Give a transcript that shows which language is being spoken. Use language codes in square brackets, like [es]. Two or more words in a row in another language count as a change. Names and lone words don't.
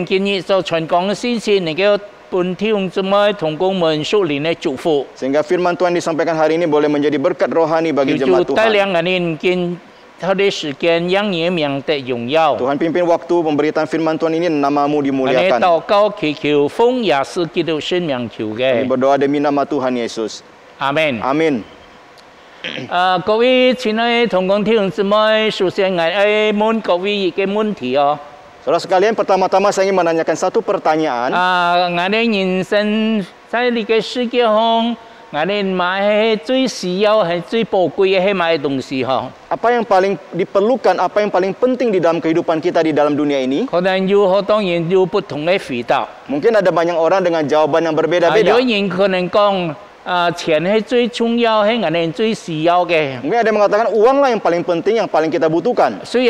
[id] Sehingga firman Tuhan disampaikan hari ini boleh menjadi berkat rohani bagi jemaat Tuhan. Tuhan pimpin waktu pemberitaan firman Tuhan ini, nama-Mu dimuliakan. Kami berdoa demi nama Tuhan Yesus. Amin. Amin. [yue] 各位親愛同工弟兄姊妹，首先我問各位一個問題哦。 [id] Saudara sekalian, pertama-tama saya ingin menanyakan satu pertanyaan. [yue] 我哋人生在呢個世界上， [id] Apa yang paling diperlukan, apa yang paling penting di dalam kehidupan kita di dalam dunia ini? Mungkin ada banyak orang dengan jawaban yang berbeda-beda. Mungkin ada yang mengatakan uanglah yang paling penting, yang paling kita butuhkan.